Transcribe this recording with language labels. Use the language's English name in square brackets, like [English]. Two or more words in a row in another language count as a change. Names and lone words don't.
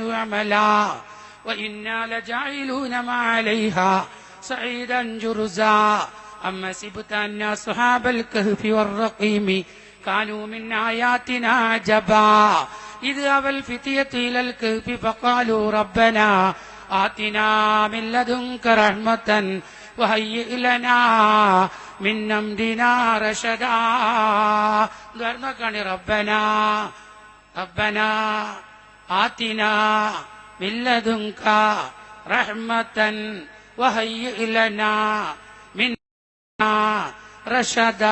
[Arabic] عملا وإنا لجاعلون ما عليها صعيدا جرزا أما حسبت أن أصحاب الكهف والرقيم كانوا من آياتنا عجبا إذ أوى الفتية إلى الكهف فقالوا ربنا آتنا من لدنك رحمة وهيئ لنا من أمرنا رشدا. ദ്വാരനോക്കാണ് ربنا ربنا آتنا من لدنك رحمة وهيئ لنا من رشدا.